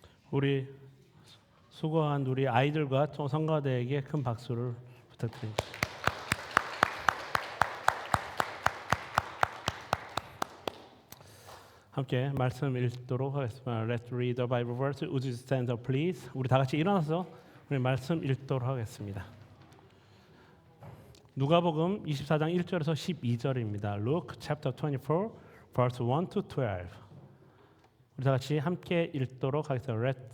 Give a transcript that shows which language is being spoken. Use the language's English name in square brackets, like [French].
[Korean] 우리 수고한 우리 아이들과 성가대에게 큰 박수를 부탁드립니다. 함께 말씀 읽도록 하겠습니다. [English] Let's read the Bible verse. Would you stand up, please? [Korean] 우리 다 같이 일어나서 우리 말씀 읽도록 하겠습니다. 누가복음 24장 1절에서 12절입니다. [English] Luke chapter 24, verse 1 to 12. [Korean] 우리 다 같이 함께 읽도록 하겠습니다.